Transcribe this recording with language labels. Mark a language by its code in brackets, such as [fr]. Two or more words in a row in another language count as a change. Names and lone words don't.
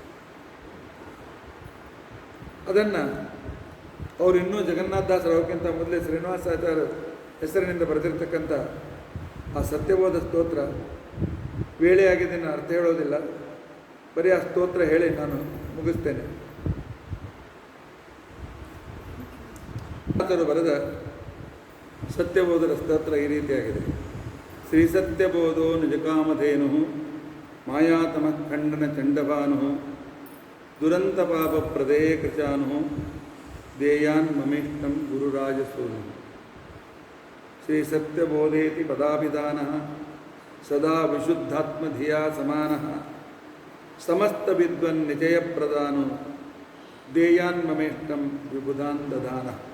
[kn] ಅದನ್ನು ಅವರು ಇನ್ನೂ ಜಗನ್ನಾಥದಾಸರವಕ್ಕಿಂತ ಮೊದಲೇ ಶ್ರೀನಿವಾಸಾಚಾರ್ಯ ಹೆಸರಿನಿಂದ ಬರೆದಿರ್ತಕ್ಕಂಥ ಆ ಸತ್ಯಬೋಧ ಸ್ತೋತ್ರ ವೇಳೆಯಾಗಿದೆ, ನಾನು ಅರ್ಥ ಹೇಳೋದಿಲ್ಲ, ಬರೀ ಆ ಸ್ತೋತ್ರ ಹೇಳಿ ನಾನು ಮುಗಿಸ್ತೇನೆ. ಆತರು ಬರೆದ ಸತ್ಯಬೋಧರ ಸ್ತೋತ್ರ ಈ ರೀತಿಯಾಗಿದೆ. [sa] ಶ್ರೀ ಸತ್ಯಬೋಧೋ ನಿಜಕಾಮಧೇನು ಮಾಯಾತಮ ಖಂಡನ ಚಂಡಭಾನು ದುರಂತ ಪಾಪ ಪ್ರದೇಯ ಕೃಶಾನು ದೇಯಾನ್ ಮಮೇಷ್ಟಂ ಗುರುರಾಜಸೂನು. ಶ್ರೀ ಸತ್ಯಬೋಧೇತಿ ಪದಾಭಿಧಾನ ಸದಾ ವಿಶುದ್ಧಾತ್ಮಧಿಯಾ ಸಮಾನ ಸಮಸ್ತ ವಿದ್ವನ್ ನಿಜಯ ಪ್ರದಾನು ದೇಯಾನ್ ಮಮೇಷ್ಟಂ ವಿಬುಧಾನ್ ದದಾನ.